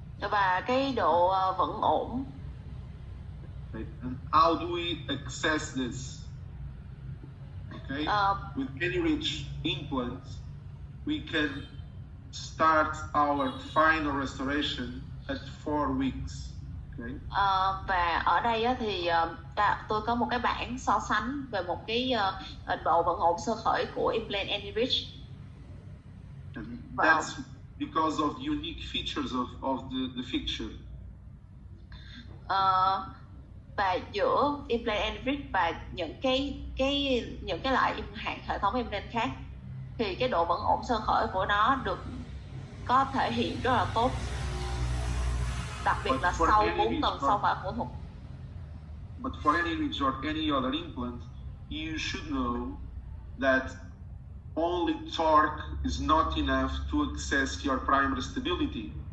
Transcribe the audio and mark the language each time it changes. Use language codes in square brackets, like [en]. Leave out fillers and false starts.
[vi] Và cái độ vẫn ổn. [en] Right. And how do we access this? Okay. With any rich implants, we can start our final restoration at 4 weeks. Okay. [vi] Và ở đây thì tôi có một cái bảng so sánh về một cái độ vận ổn sơ khởi của implant Enrich. [en] That's because of unique features of the fixture. [vi] Và giữa implant Enrich và những cái loại hệ thống implant khác thì cái độ vận ổn sơ khởi của nó có thể hiện rất là tốt, đặc biệt là sau 4 tuần sau phẫu thuật. [en] But for any ridge or any other implant, you should know that only torque is not enough to access your primary stability.